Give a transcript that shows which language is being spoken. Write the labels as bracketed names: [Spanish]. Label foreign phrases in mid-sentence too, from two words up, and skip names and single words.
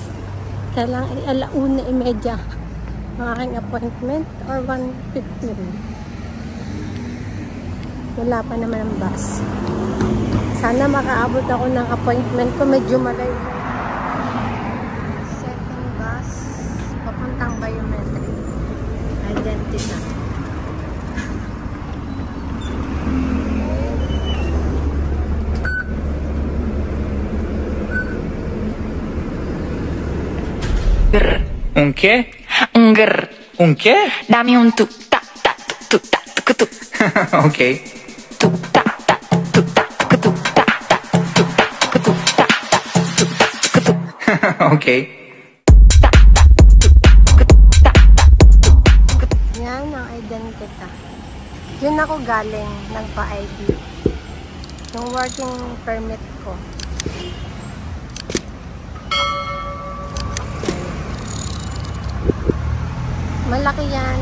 [Filipino] Kailangan 1:30 ang aking appointment or 1:15. Wala pa naman ang bus. Sana makaabot ako ng appointment ko. Medyo malayo. [English] Second bus. [Filipino] Papuntang biometric. Identity. [Spanish] Un qué? Un qué? Dame un tuk tak tak tuk tak tuk tuk. Okay. Tuk tak tak tuk tak tuk tuk tak tak tuk tak tuk tuk tak tak tuk tak tuk tuk. [Filipino] Okay. Yan ang identity. Yun ako galing, nagpa-ID. Yung [English] working permit [Filipino] ko. Malaki yan.